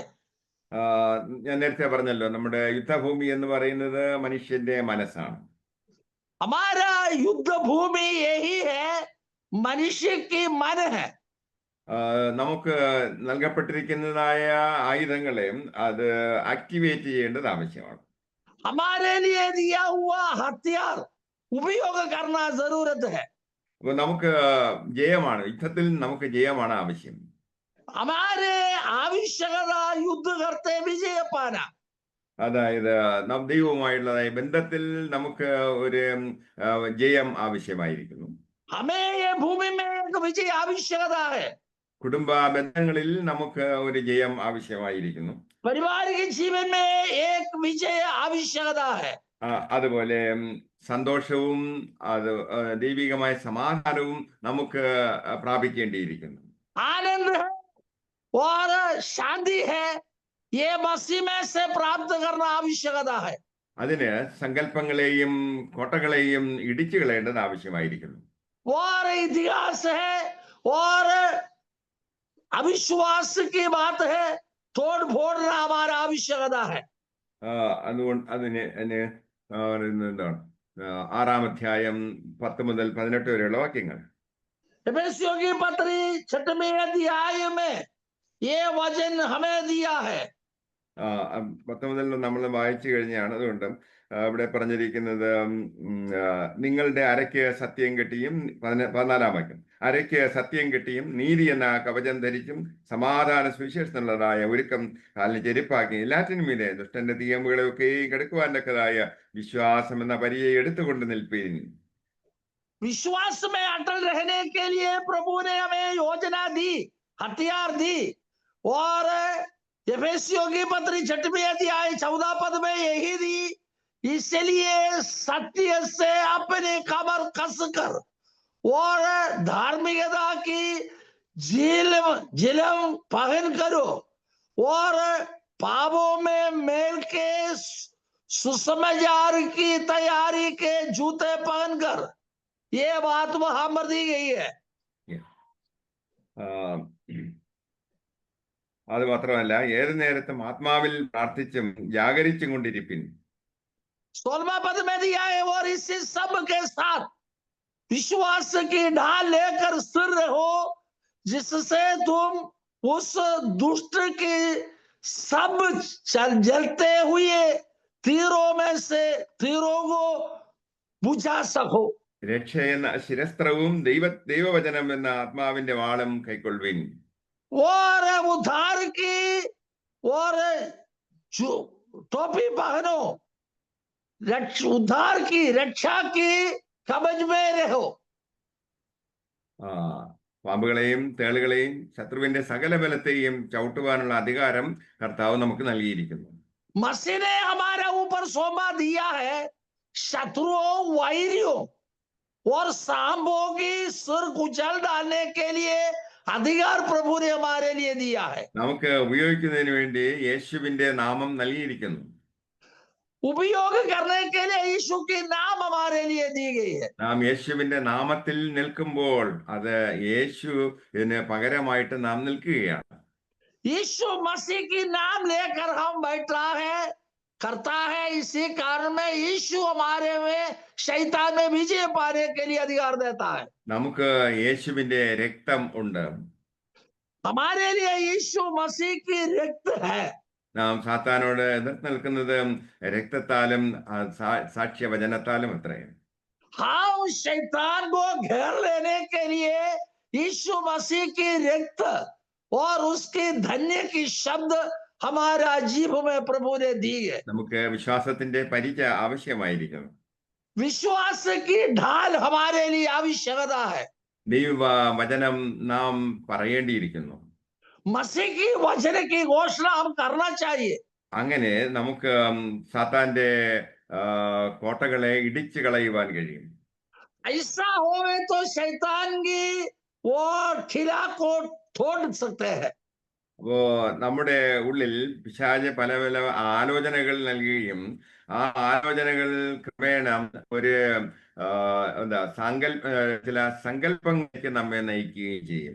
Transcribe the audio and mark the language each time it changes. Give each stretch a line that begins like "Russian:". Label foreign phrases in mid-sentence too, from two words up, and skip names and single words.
Malayalam: ഞാൻ നേരത്തെ പറഞ്ഞല്ലോ, നമ്മുടെ യുദ്ധഭൂമി എന്ന് പറയുന്നത് മനുഷ്യന്റെ മനസ്സാണ്.
Hindi: हमारा युद्ध भूमि यही है, मनुष्य की मन है।
Malayalam: നമുക്ക് നൽകപ്പെട്ടിരിക്കുന്നതായ ആയുധങ്ങളെ അത് ആക്ടിവേറ്റ് ചെയ്യേണ്ടത് ആവശ്യമാണ്.
Hindi: हमारे लिए दिया हुआ हथियार उपयोग करना जरूरत है।
Malayalam: അപ്പൊ നമുക്ക് യുദ്ധത്തിൽ നമുക്ക് ജയമാണ് ആവശ്യം.
Hindi: हमारे आवश्यकता युद्ध करते विजय पाना।
Malayalam: അതായത് നാം ദൈവവുമായുള്ളതായ ബന്ധത്തിൽ നമുക്ക് ഒരു ജയം ആവശ്യമായിരിക്കുന്നു.
Hindi: हमें ये भूमि में एक विजय आवश्यकता है।
Malayalam: കുടുംബ ബന്ധങ്ങളിൽ നമുക്ക് ഒരു ജയം ആവശ്യമായിരിക്കുന്നു.
Hindi: पारिवारिक जीवन में एक विजय आवश्यकता है।
Malayalam: അതുപോലെ സന്തോഷവും ദൈവികമായ സമാധാനവും നമുക്ക് പ്രാപിക്കേണ്ടിയിരിക്കുന്നു.
Hindi: आनंद है और शांति है, ये मसीह में से प्राप्त करना आवश्यकता है।
Malayalam: അതിന് സങ്കല്പങ്ങളെയും കോട്ടകളെയും ഇടിച്ചു കളയേണ്ടത് ആവശ്യമായിരിക്കുന്നു.
Hindi: और इतिहास है और अविश्वास की बात है, तोड़ फोड़ना हमारा आवश्यकता है।
Malayalam: അതുകൊണ്ട് അതിന് എന്താണ് 6-ാം അധ്യായം 10 മുതൽ 18 വരെയുള്ള വാക്യങ്ങൾ.
Hindi: एफेसियों की पत्री 6वें अध्याय में ये वचन हमें दिया है।
Malayalam: 10 മുതൽ നമ്മൾ വായിച്ചു കഴിഞ്ഞാണ്. അതുകൊണ്ട് ഇവിടെ പറഞ്ഞിരിക്കുന്നത് നിങ്ങളുടെ അരയ്ക്ക് സത്യം കെട്ടിയും 14-ാം വാക്യം, അരയ്ക്ക് സത്യം കെട്ടിയും നീതി എന്ന കവചം ധരിച്ചും സമാധാന സുവിശേഷത്തിനുള്ളതായ ഒരുക്കം കാലിന് ചെരുപ്പാക്കി എല്ലാറ്റിനും മീതെ ദുഷ്ടന്റെ തീയമ്പുകളെയൊക്കെ കെടുക്കുവാൻ തക്കതായ വിശ്വാസം എന്ന പരിചയം എടുത്തുകൊണ്ട് നിൽപ്പീൻ.
Hindi: विश्वास में अटल रहने के लिए प्रभु ने हमें योजना दी, हथियार दी। और एफेसियों की पत्री 6वें अध्याय 14 पद में यही दी, इसलिए सत्य से अपने कमर कसकर और धार्मिकता की झिलम पहन करो और पापों में मेल के सुसमाचार की तैयारी के जूते पहनकर, ये बात वहां पर दी गई है।
Malayalam: അത് മാത്രമല്ല, ഏത് നേരത്തും ആത്മാവിൽ പ്രാർത്ഥിച്ചും ജാഗരിച്ചും കൊണ്ടിരിപ്പിൻ.
Hindi: 16वां पद में दिया है, और इसी सब के साथ विश्वास की ढाल लेकर स्थिर रहो, जिससे तुम उस दुष्ट की सब जलते हुए तीरों को बुझा सको।
Malayalam: രക്ഷ എന്ന ശിരസ്ത്രവും ദൈവവചനം എന്ന ആത്മാവിന്റെ വാളും കൈക്കൊള്ളുവിൻ.
Hindi: और उद्धार की और टोपी पहनो, उद्धार की रक्षा की कवच में रहो.
Malayalam: പാമ്പുകളെയും തേളുകളെയും ശത്രുവിന്റെ സകല ബലത്തെയും ചവിട്ടുവാനുള്ള അധികാരം കർത്താവ് നമുക്ക് നൽകിയിരിക്കുന്നു.
Hindi: मसीह ने हमारे ऊपर सौंपा दिया है शत्रुओं, वैरियों और सांपों की सिर कुचल डालने के लिए अधिकार प्रभु ने हमारे लिए दिया है.
Malayalam: നമുക്ക് ഉപയോഗിക്കുന്നതിന് വേണ്ടി യേശുവിന്റെ നാമം നൽകിയിരിക്കുന്നു.
Hindi: उपयोग करने के लिए यीशु की नाम हमारे लिए दी गई है.
Malayalam: നാം യേശുവിന്റെ നാമത്തിൽ നിൽക്കുമ്പോൾ അത് യേശുവിന് പകരമായിട്ട് നാം നിൽക്കുകയാണ്.
Hindi: यीशु मसीह की नाम लेकर हम बैठा है, करता है, इसी कारण में यीशु हमारे में शैतान में विजय पाने के लिए अधिकार देता है.
Malayalam: നമുക്ക് യേശുവിന്റെ രക്തം ഉണ്ട്.
Hindi: हमारे लिए यीशु मसीह की रक्त है.
Malayalam: നാം സാത്താനോട് എതിർത്ത് നിൽക്കുന്നത് രക്തത്താലും സാക്ഷ്യവചനത്താലും അത്രയും.
Hindi: हम शैतान को घेर लेने के लिए यीशु मसीह की रक्त और उसके धन्य की शब्द हमारा जीव में प्रभु ने दी है.
Malayalam: നമുക്ക് വിശ്വാസത്തിന്റെ പരിച ആവശ്യമായിരിക്കുന്നു.
Hindi: विश्वास की ढाल हमारे लिए आवश्यकता है.
Malayalam: ദൈവവചനം നാം പറയേണ്ടിയിരിക്കുന്നു.
Hindi: मसीह की वचन की घोषणा हम करना चाहिए.
Malayalam: അങ്ങനെ നമുക്ക് സാത്താന്റെ കോട്ടകളെ ഇടിച്ചു കളയുവാൻ കഴിയും.
Hindi: ऐसा होवे तो शैतान की वो खिला को तोड़ सकते हैं.
Malayalam: അപ്പോ നമ്മുടെ ഉള്ളിൽ പിശാച് പല പല ആലോചനകൾ നൽകുകയും ആ ആലോചനകൾ ക്രമേണ ഒരു ചില സങ്കല്പങ്ങളിലേക്ക് നമ്മെ നയിക്കുകയും ചെയ്യും.